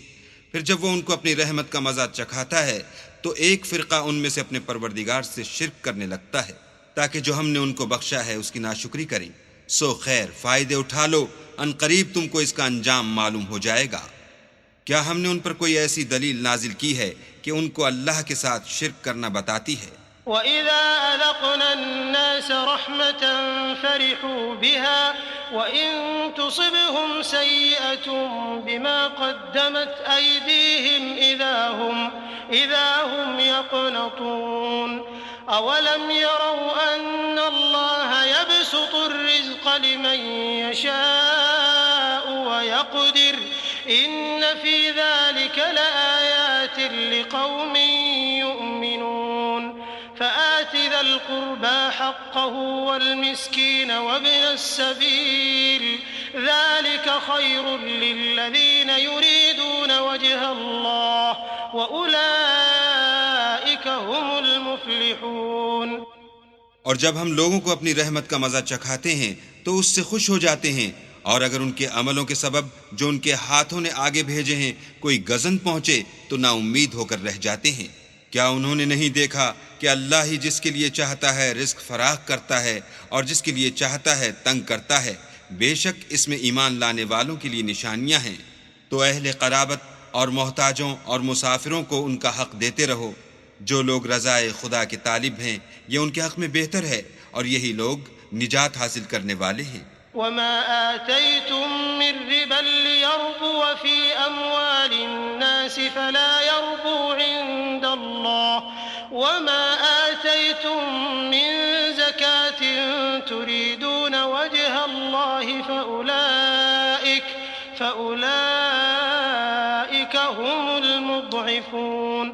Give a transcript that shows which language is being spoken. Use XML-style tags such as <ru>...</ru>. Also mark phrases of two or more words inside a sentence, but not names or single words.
<ur>پھر جب وہ ان کو اپنی رحمت کا مزا چکھاتا ہے تو ایک فرقہ ان میں سے اپنے پروردگار سے شرک کرنے لگتا ہے، تاکہ جو ہم نے ان کو بخشا ہے اس کی ناشکری کریں. سو خیر، فائدے اٹھا لو، عنقریب تم کو اس کا انجام معلوم ہو جائے گا. کیا ہم نے ان پر کوئی ایسی دلیل نازل کی ہے کہ ان کو اللہ کے ساتھ شرک کرنا بتاتی ہے?</ur> <ar>وإذا أذقنا الناس رحمة فرحوا بها وإن تصبهم سيئة بما قدمت أيديهم إذا هم يقنطون. أولم يروا أن الله يبسط الرزق لمن يشاء ويقدر إن في ذلك لآيات لقوم يؤمنون. فآت ذا القربى حقه والمسكين وابن السبيل ذلك خير للذين يريدون وجه الله وأولئك هم المفلحون.</ar> <ur>اور جب ہم لوگوں کو اپنی رحمت کا مزا چکھاتے ہیں تو اس سے خوش ہو جاتے ہیں، اور اگر ان کے عملوں کے سبب جو ان کے ہاتھوں نے آگے بھیجے ہیں کوئی گزند پہنچے تو ناامید ہو کر رہ جاتے ہیں. کیا انہوں نے نہیں دیکھا کہ اللہ ہی جس کے لیے چاہتا ہے رزق فراخ کرتا ہے اور جس کے لیے چاہتا ہے تنگ کرتا ہے. بے شک اس میں ایمان لانے والوں کے لیے نشانیاں ہیں. تو اہل قرابت اور محتاجوں اور مسافروں کو ان کا حق دیتے رہو. جو لوگ رضائے خدا کے طالب ہیں یہ ان کے حق میں بہتر ہے، اور یہی لوگ نجات حاصل کرنے والے ہیں.</ur> <ar>وما آتيتم من ربا ليربو في أموال الناس فلا يربو عند الله وما آتيتم من زكاة تريدون وجه الله فأولئك هم المضعفون.</ar>